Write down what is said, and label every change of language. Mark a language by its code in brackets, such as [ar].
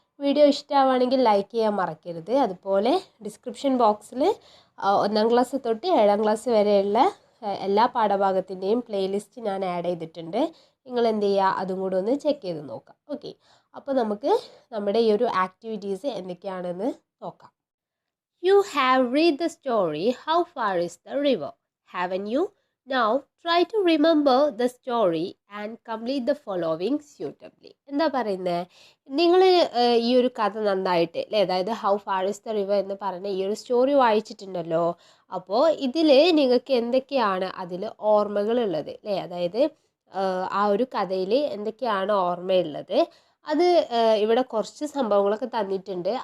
[ml] Video ഇഷ്ടമാവുകയാണെങ്കിൽ like ചെയ്യാൻ മറക്കരുത്. അതുപോലെ ഡിസ്ക്രിപ്ഷൻ ബോക്സിൽ 1ാം ക്ലാസ് തൊട്ട് 7ാം ക്ലാസ് വരെയുള്ള എല്ലാ പാഠഭാഗത്തിൻ്റെയും പ്ലേലിസ്റ്റ് ഞാൻ ആഡ് ചെയ്തിട്ടുണ്ട്. നിങ്ങൾ എന്ത് ചെയ്യുക, അതും കൂടെ ഒന്ന് ചെക്ക് ചെയ്ത് നോക്കാം. ഓക്കെ, അപ്പോൾ നമുക്ക് നമ്മുടെ ഈ ഒരു ആക്ടിവിറ്റീസ് എന്തൊക്കെയാണെന്ന് നോക്കാം. [en] You have read the story How Far is the River, haven't you? Now try to remember the story and complete the following suitably. [ml] എന്താ പറയുന്നത്? നിങ്ങൾ ഈ ഒരു കഥ നന്നായിട്ട് അല്ലേ, അതായത് how far is the river എന്ന് പറഞ്ഞ ഈ ഒരു സ്റ്റോറി വായിച്ചിട്ടുണ്ടല്ലോ. അപ്പോൾ ഇതിൽ നിങ്ങൾക്ക് എന്തൊക്കെയാണ് അതിൽ ഓർമ്മകളുള്ളത് അല്ലേ, അതായത് ആ ഒരു കഥയിൽ എന്തൊക്കെയാണ് ഓർമ്മയുള്ളത്, അത് ഇവിടെ കുറച്ച് സംഭവങ്ങളൊക്കെ തന്നിട്ടുണ്ട്.